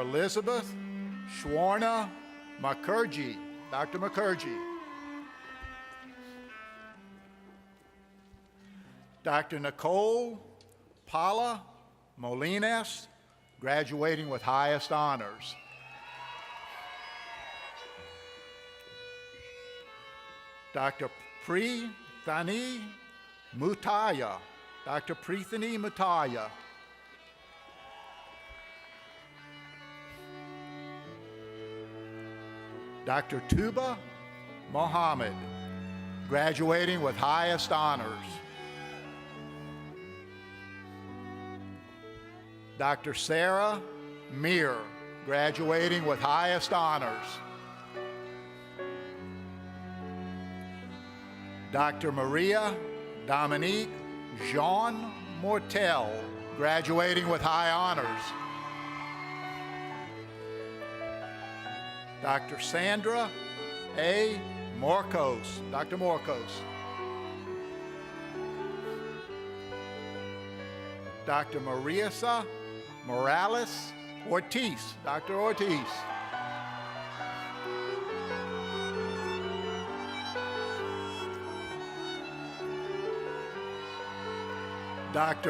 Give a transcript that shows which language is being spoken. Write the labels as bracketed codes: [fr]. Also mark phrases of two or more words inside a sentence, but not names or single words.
[en] Elizabeth Schwarna Mukherjee. Dr. Mukherjee. Dr. Nicole Paula Molines, graduating with highest honors. Dr. Prithani Mutaya. Dr. Prithani Mutaya. Dr. Tuba Mohammed, graduating with highest honors. Dr. Sarah Meir, graduating with highest honors. Dr. Maria Dominique Jean Mortel, graduating with high honors. Dr. Sandra A. Morcos. Dr. Morcos. Dr. Marisa Morales Ortiz. Dr. Ortiz. Dr.